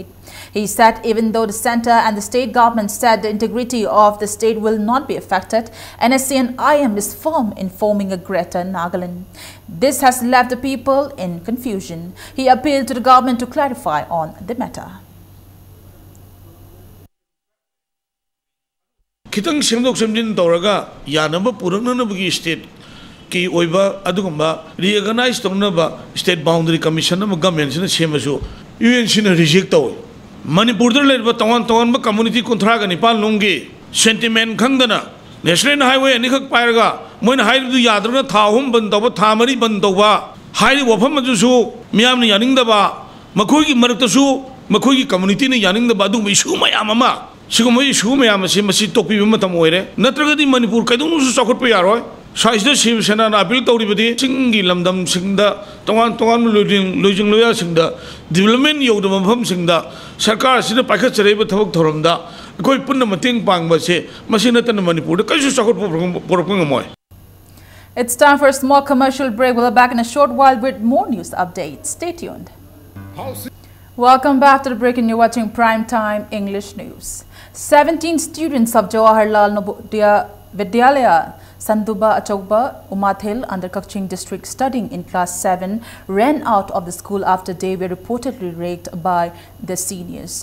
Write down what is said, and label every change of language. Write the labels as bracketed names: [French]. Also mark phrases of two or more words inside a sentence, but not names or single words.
[English] He said even though the centre and the state government said the integrity of the state will not be affected, NSC and IM is firm in forming a Greater Nagaland. This has left the people in confusion. He appealed to the government to clarify on the matter. [Manipuri] Kitang semdok semdin toraga yanaba purangnabagi state ki oiba adugamba reorganize tongnaba [English] state boundary commission [Manipuri] ama government sina semasu UN sina reject taw Manipur der leba tawan ba community kontra ga nipal nongge sentiment khangdana [English] national highway [Manipuri] ani khak pairaga moina haidu yadrana thahum ban taw thamari ban taw hairi wafam aju su miyam ni yaning daba makhoi gi marakta su makhoi gi community ni yaning daba adu issue mayam ama Sigumay issue mayam si masi topi matam oire natragadi Manipur kaidong su sakot pe yaroi saisda Shiv Sena na appeal tawribadi singi lamdam singda tongan lojing loya singda development yodam mafam singda sarkar sina paikhat chareba thabak thoramda koi punna mateng pangba se masi natana Manipur da kaisu sakot porapang amoy. [English] It's time for a small commercial break. We'll be back in a short while with more news updates. Stay tuned. Welcome back to the break and you're watching Primetime English News. 17 students of Jawaharlal Navodaya Vidyalaya, Sanduba Achauba, Umathil under Kakching district studying in class 7 ran out of the school after they were reportedly raped by the seniors.